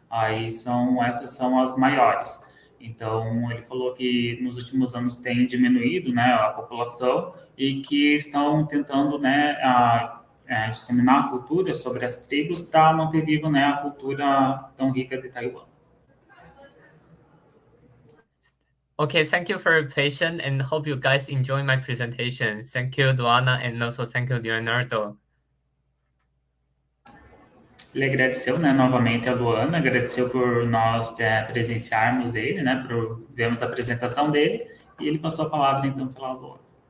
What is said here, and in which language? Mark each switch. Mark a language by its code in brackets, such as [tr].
[pt] Essas são as maiores. Então, ele falou que nos últimos anos tem diminuído, né, a população e que estão tentando, né, disseminar a cultura sobre as tribos para manter viva, né, a cultura tão rica de Taiwan. [en] Okay, thank you for your patience and hope you guys enjoy my presentation. Thank you, Luana, and also thank you, Leonardo. [pt] Ele agradeceu, né, novamente a Luana, agradeceu por nós presenciarmos ele, né, por vermos a apresentação dele, e ele passou a palavra, então, pela Luana.